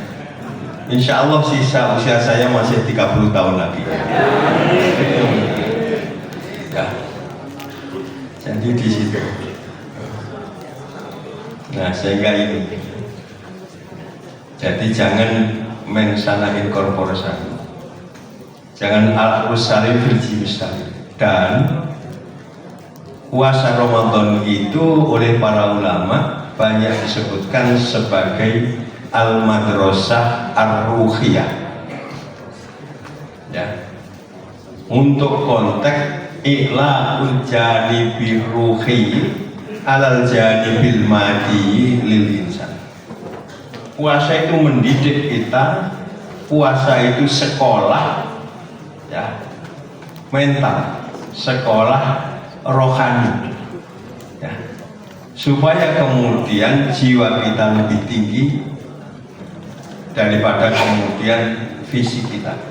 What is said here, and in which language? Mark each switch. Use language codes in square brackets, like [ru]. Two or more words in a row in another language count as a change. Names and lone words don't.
[ar] إن شاء الله [id] sisa usia saya masih 30 tahun lagi. Ya. Jadi di situ. Nah, sehingga ini. Jadi jangan [la] mensana in corpore sano. [id] Jangan [ar] العقل سليم في الجسم سليم. [id] Dan puasa Ramadan itu oleh para ulama banyak disebutkan sebagai [ar] المدرسة الروحية. [id] Ya. Untuk konteks [ar] إعلاء الجانب الروحي على الجانب المادي للإنسان. [id] Puasa itu mendidik kita, puasa itu sekolah ya, mental, sekolah rohani ya, supaya kemudian jiwa kita lebih tinggi daripada kemudian fisik kita.